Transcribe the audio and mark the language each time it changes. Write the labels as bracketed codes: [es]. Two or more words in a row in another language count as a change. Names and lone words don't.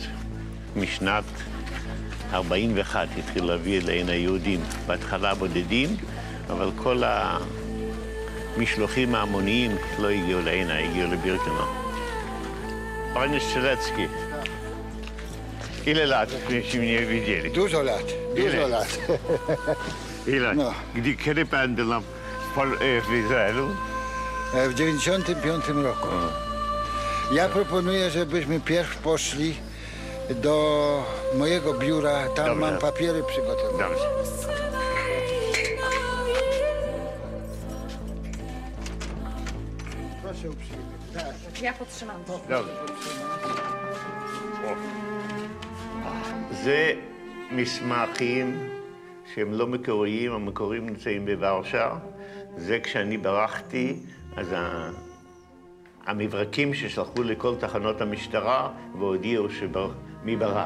[he] משנת 41 התחיל להביא אלינו היהודים, בהתחלה בודדים, אבל כל המשלוחים ההמוניים לא הגיעו אלינו, הגיעו לבירקנאו. [pl] Panie Strzelecki, ile lat myśmy nie widzieli? Dużo lat, dużo lat. Ile? No. Kiedy pan był w Izraelu? W 95 roku. Ja proponuję, żebyśmy pierw poszli do mojego biura, tam Dobrze. mam papiery przygotowane. Dobrze. Proszę uprzejmie. Tak. Ja podtrzymam. Dobrze. [he] זה מסמכים שהם לא מקוריים, המקוריים נמצאים בוורשה. זה כשאני ברחתי, אז המברקים ששלחו לכל תחנות המשטרה והודיעו מי ברח.